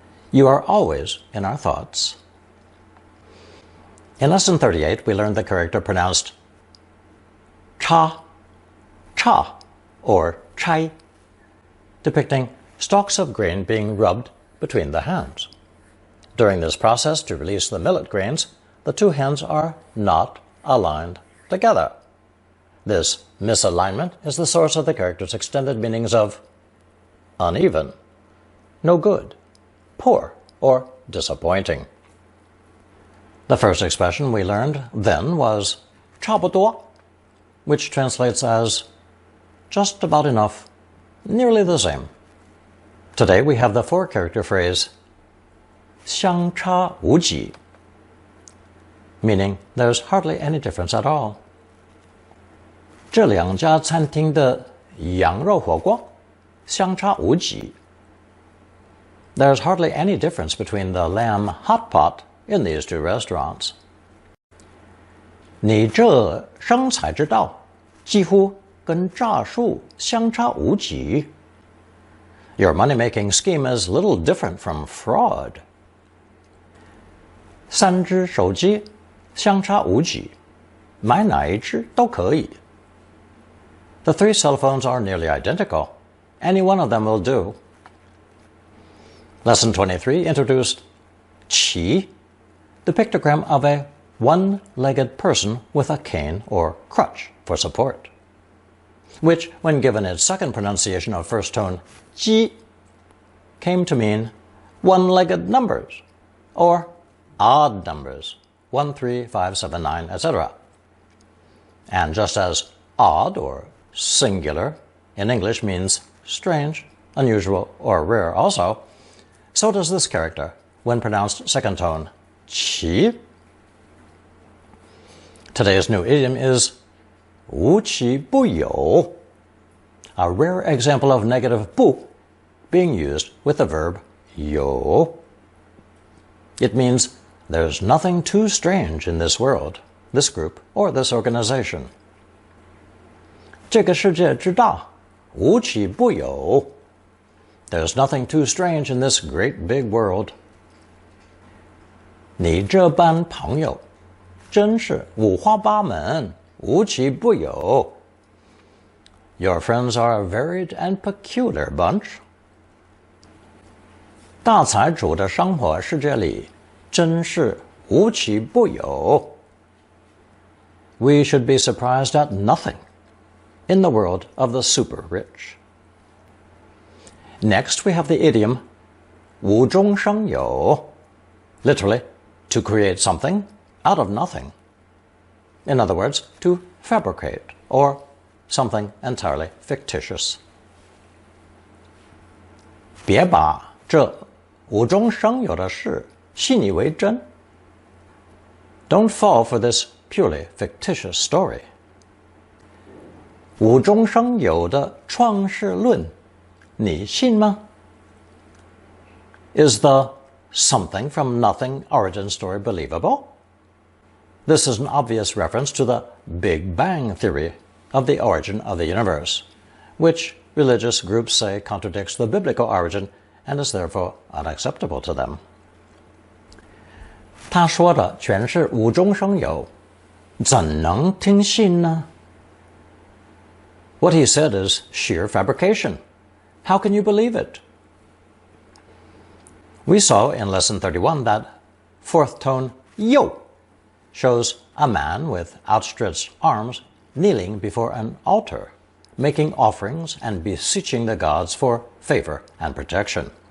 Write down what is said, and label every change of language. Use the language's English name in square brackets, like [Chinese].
[English] You are always in our thoughts. In lesson 38, we learned the character pronounced cha, cha, or chai, depicting stalks of grain being rubbed between the hands. During this process to release the millet grains, the two hands are not aligned together. This misalignment is the source of the character's extended meanings of uneven, no good, poor, or disappointing. The first expression we learned then was 差不多, which translates as just about enough, nearly the same. Today we have the four-character phrase 相差无几, meaning there's hardly any difference at all. [Chinese] 这两家餐厅的羊肉火锅相差无几. [English] There's hardly any difference between the lamb hot pot in these two restaurants. [Chinese] 你这生财之道几乎跟诈术相差无几. [English] Your money-making scheme is little different from fraud. [Chinese] 三只手机相差无几，买哪一只都可以。 [English] The three cell phones are nearly identical. Any one of them will do. Lesson 23 introduced 骑, the pictogram of a one-legged person with a cane or crutch for support, which, when given its second pronunciation of first tone, 鸡, came to mean one-legged numbers, or odd numbers, 1, 3, 5, 7, 9, etc. And just as odd or singular in English means strange, unusual, or rare also, so does this character when pronounced second tone, 齐. Today's new idiom is 无奇不有, a rare example of negative 不 being used with the verb 有. It means there's nothing too strange in this world, this group, or this organization. [Chinese] 这个世界之大，无奇不有. [English] There's nothing too strange in this great big world. [Chinese] 你这班朋友真是五花八门，无奇不有. [English] Your friends are a varied and peculiar bunch. [Chinese] 大财主的生活世界里真是无奇不有. [English] We should be surprised at nothing in the world of the super rich. Next, we have the idiom 无中生有, literally, to create something out of nothing. In other words, to fabricate, or something entirely fictitious. [Chinese] 别把这无中生有的事信以为真. [English] Don't fall for this purely fictitious story. [Chinese] 无中生有的创世论，你信吗? [English] Is the something from nothing origin story believable? This is an obvious reference to the Big Bang theory of the origin of the universe, which religious groups say contradicts the biblical origin and is therefore unacceptable to them. [Chinese] 他说的全是无中生有，怎能听信呢? [English] What he said is sheer fabrication. How can you believe it? We saw in Lesson 31 that fourth tone yo shows a man with outstretched arms kneeling before an altar, making offerings and beseeching the gods for favor and protection.